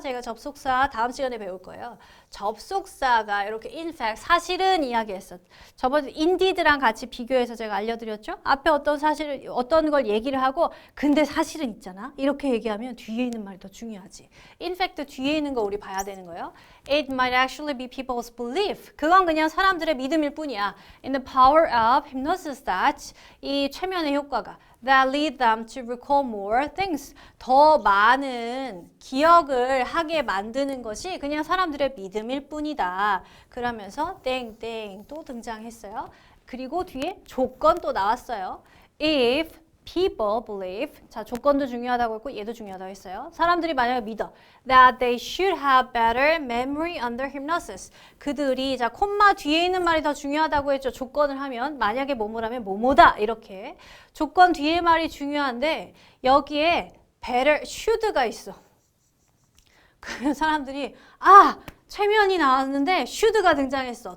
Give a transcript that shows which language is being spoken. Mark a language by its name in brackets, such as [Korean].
[Korean] 제가 접속사 다음 시간에 배울 거예요. 접속사가 이렇게 [English] in fact, [Korean] 사실은 이야기했어. 저번에 indeed랑 같이 비교해서 제가 알려드렸죠. 앞에 어떤 걸 얘기를 하고 근데 사실은 있잖아. 이렇게 얘기하면 뒤에 있는 말이 더 중요하지. [English] in fact [Korean] 뒤에 있는 거 우리 봐야 되는 거예요. [English] It might actually be people's belief. [Korean] 그건 그냥 사람들의 믿음일 뿐이야. [English] In the power of hypnosis that [Korean] 이 최면의 효과가 [English] that lead them to recall more things. [Korean] 더 많은 기억을 하게 만드는 것이 그냥 사람들의 믿음일 뿐이다. 그러면서 땡땡 또 등장했어요. 그리고 뒤에 조건 또 나왔어요. If [English] people believe, [Korean] 자 조건도 중요하다고 했고 얘도 중요하다고 했어요. 사람들이 만약에 믿어 [English] that they should have better memory under hypnosis. [Korean] 그들이 자 콤마 뒤에 있는 말이 더 중요하다고 했죠. 조건을 하면 만약에 뭐뭐라면 뭐뭐다 이렇게 조건 뒤에 말이 중요한데 여기에 better should가 있어. 그러면 사람들이 아 최면이 나왔는데 should가 등장했어.